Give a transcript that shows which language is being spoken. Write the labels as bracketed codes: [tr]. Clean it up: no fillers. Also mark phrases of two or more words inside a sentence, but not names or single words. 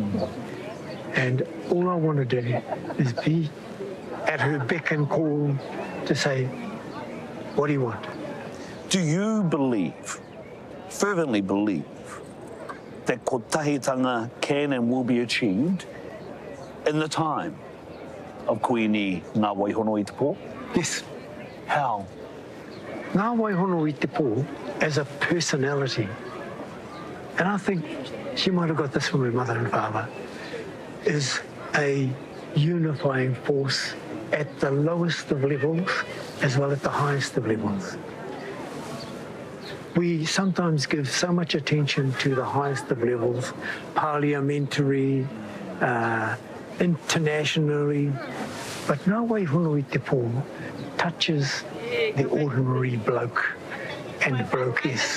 [en] And all I want to do is be at her beck and call to say, what do you want? Do you believe, fervently believe, that kotahitanga can and will be achieved in the time of Kuini Nga Waihono i te Pō? Yes. How? Ngā Waihono i te Pō as a personality, and I think she might have got this from her mother and father, is a unifying force at the lowest of levels as well as the highest of levels. We sometimes give so much attention to the highest of levels, parliamentary, internationally, but Ngā Waihono i te Pō touches the ordinary bloke and blokeess.